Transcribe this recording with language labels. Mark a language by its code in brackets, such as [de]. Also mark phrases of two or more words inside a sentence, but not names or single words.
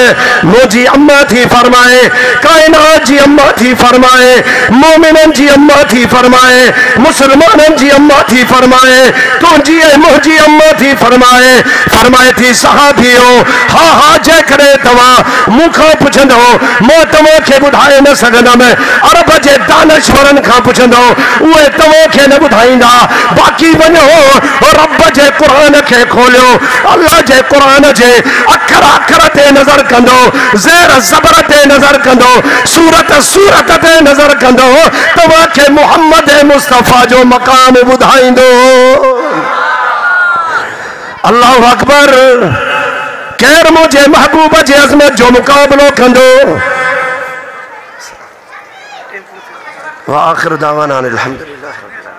[sd] मुझी अम्मा थी फरमाए, कायनात जी अम्मा थी फरमाए, मोमिनन जी अम्मा थी फरमाए, मुसलमानन जी अम्मा थी फरमाए, तुझी मुझी अम्मा थी फरमाए। फरमाए थी सहाबियो हा हा जे करे तवा मुखा पुछंदो मो तवा के बुधाए न सघंदम, अरब जे दानश्वरन का पुछंदो उहे तवा के न बुधाईंदा। बाकी वञो रब जे कुरान के खोलियो, अल्लाह जे कुरान जे अखर अखर ते नजर कंदो, ज़ेर ज़बर ते नजर कंदो, सूरत सूरत ते नजर कंदो, तवा के मोहम्मद मुस्तफा जो मकाम बुधाईंदो। [ar] الله أكبر. [sd] केर मुझे महबूब जे अजमत जो मुकाबलो कंदो। [ar] و آخر دعوانا الحمد لله.